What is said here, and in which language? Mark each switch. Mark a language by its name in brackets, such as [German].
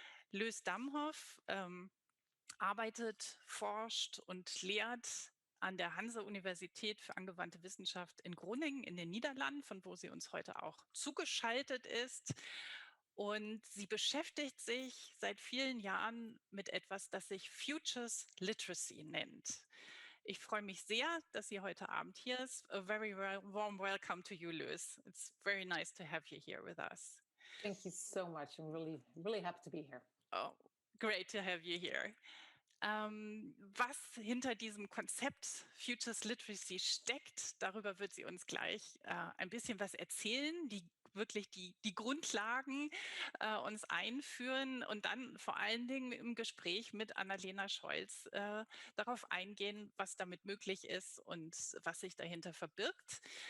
[German] Loes Damhof arbeitet, forscht und lehrt an der Hanse-Universität für angewandte Wissenschaft in Groningen in den Niederlanden, von wo sie uns heute auch zugeschaltet ist. Und sie beschäftigt sich seit vielen Jahren mit etwas, das sich Futures Literacy nennt. Ich freue mich sehr, dass sie heute Abend hier ist. [English] A very warm welcome to you, Loes. It's very nice to have you here with us. Thank you so much. I'm really happy to be here. Oh, great to have you here. [German] Was hinter diesem Konzept Futures Literacy steckt, darüber wird sie uns gleich ein bisschen was erzählen, die Grundlagen uns einführen und dann vor allen Dingen im Gespräch mit Anna-Lena Scholz darauf eingehen, was damit möglich ist und was sich dahinter verbirgt.